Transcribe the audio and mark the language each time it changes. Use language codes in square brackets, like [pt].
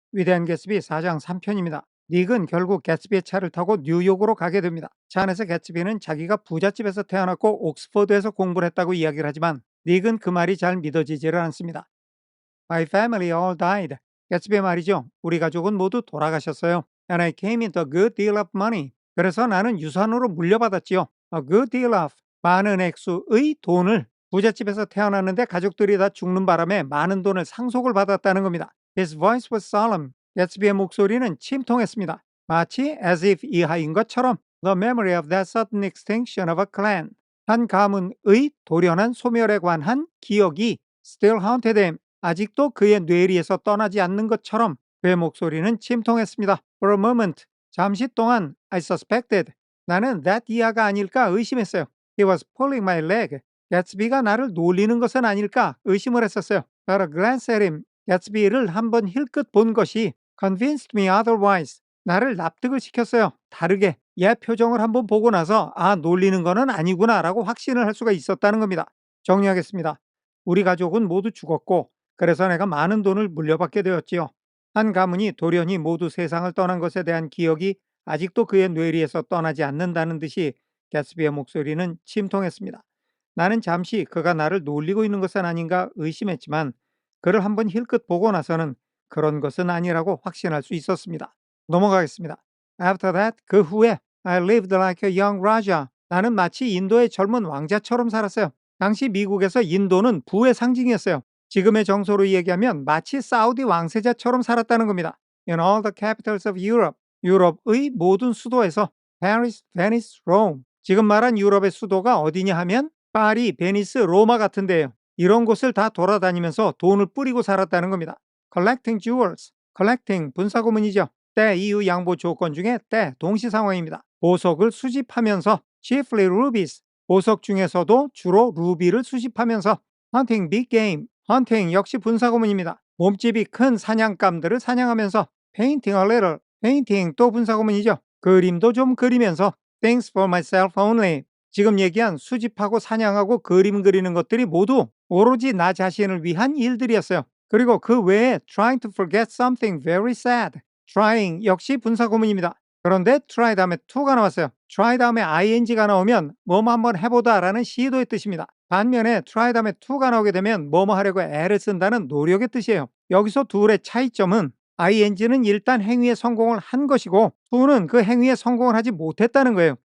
[ko] 위대한 개츠비 4장 3편입니다. 닉은 결국 개츠비의 차를 타고 뉴욕으로 가게 됩니다. 차 안에서 개츠비는 자기가 부잣집에서 태어났고 옥스퍼드에서 공부를 했다고 이야기를 하지만 닉은 그 말이 잘 믿어지지를 않습니다. [en] My family all died. [ko] 개츠비의 말이죠. 우리 가족은 모두 돌아가셨어요. [en] And I came into a good deal of money. [ko] 그래서 나는 유산으로 물려받았지요. [en] A good deal of [ko] 많은 액수의 돈을 부잣집에서 태어났는데 가족들이 다 죽는 바람에 많은 돈을 상속을 받았다는 겁니다. [en] His voice was solemn. [ko] 개츠비의 목소리는 침통했습니다. 마치 [en] as if [ko] 이하인 것처럼 [en] the memory of that sudden extinction of a clan. [ko] 한 가문의 돌연한 소멸에 관한 기억이 [en] still haunted him. [ko] 아직도 그의 뇌리에서 떠나지 않는 것처럼 그의 목소리는 침통했습니다. [en] For a moment, [ko] 잠시 동안 [en] I suspected. [ko] 나는 that 이하가 아닐까 의심했어요. [en] He was pulling my leg. [ko] 개츠비가 나를 놀리는 것은 아닐까 의심을 했었어요. [en] But a glance at him. [ko] 개츠비를 한번 힐끗 본 것이 [en] convinced me otherwise. [ko] 나를 납득을 시켰어요. 다르게 얘 표정을 한번 보고 나서 아 놀리는 거는 아니구나라고 확신을 할 수가 있었다는 겁니다. 정리하겠습니다. 우리 가족은 모두 죽었고 그래서 내가 많은 돈을 물려받게 되었지요. 한 가문이 돌연히 모두 세상을 떠난 것에 대한 기억이 아직도 그의 뇌리에서 떠나지 않는다는 듯이 개츠비의 목소리는 침통했습니다. 나는 잠시 그가 나를 놀리고 있는 것은 아닌가 의심했지만 그를 한번 힐끗 보고 나서는 그런 것은 아니라고 확신할 수 있었습니다. 넘어가겠습니다. [en] After that, [ko] 그 후에 [en] I lived like a young Raja. [ko] 나는 마치 인도의 젊은 왕자처럼 살았어요. 당시 미국에서 인도는 부의 상징이었어요. 지금의 정서로 얘기하면 마치 사우디 왕세자처럼 살았다는 겁니다. [en] In all the capitals of Europe, [ko] 유럽의 모든 수도에서 [en] Paris, Venice, Rome. [ko] 지금 말한 유럽의 수도가 어디냐 하면 파리, 베니스, 로마 같은데요. 이런 곳을 다 돌아다니면서 돈을 뿌리고 살았다는 겁니다. [en] Collecting jewels, collecting [ko] 분사구문이죠. 때, 이유, 양보 조건 중에 때, 동시상황입니다. 보석을 수집하면서 [en] chiefly rubies, [ko] 보석 중에서도 주로 루비를 수집하면서 [en] hunting big game, [ko] 헌팅 역시 분사구문입니다. 몸집이 큰 사냥감들을 사냥하면서 [en] painting a little, painting [ko] 또 분사구문이죠. 그림도 좀 그리면서 [en] things for myself only. [ko] 지금 얘기한 수집하고 사냥하고 그림 그리는 것들이 모두 오로지 나 자신을 위한 일들이었어요. 그리고 그 외에 [en] trying to forget something very sad. [ko] trying 역시 분사구문입니다. 그런데 try 다음에 to가 나왔어요. try 다음에 ing가 나오면 뭐뭐 한번 해보다 라는 시도의 뜻입니다. 반면에 try 다음에 to가 나오게 되면 뭐뭐 하려고 애를 쓴다는 노력의 뜻이에요. 여기서 둘의 차이점은 ing는 일단 행위에 성공을 한 것이고 to는 그 행위에 성공을 하지 못했다는 거예요.